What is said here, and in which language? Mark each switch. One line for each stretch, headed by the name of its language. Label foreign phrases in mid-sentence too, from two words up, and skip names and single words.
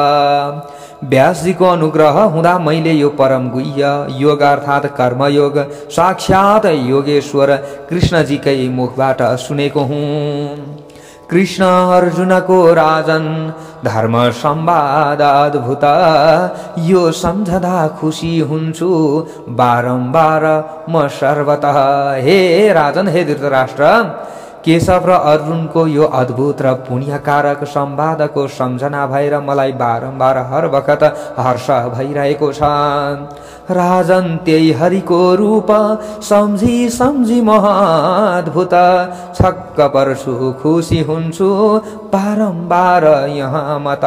Nepali: व्यासजीको अनुग्रह हुँदा मैले यो परम गुह्य योग अर्थात कर्मयोग साक्षात योगेश्वर कृष्णजीकै मुखबाट सुनेको हुँ। कृष्ण अर्जुनको राजन धर्म संवाद अद्भुत यो सम्झदा खुसी हुन्छु बारम्बार म सर्वतः। हे राजन, हे धृतराष्ट्र, केशव र अर्जुनको यो अद्भुत र पुण्यकारक संवादको सम्झना भएर मलाई बारम्बार हर वखत हर्ष भइरहेको छ। राजन त्यही हरिको रूप सम्झी सम्झी महाद्भुत छक्क पर्छु खुसी हुन्छु बारम्बार यहाँ मत।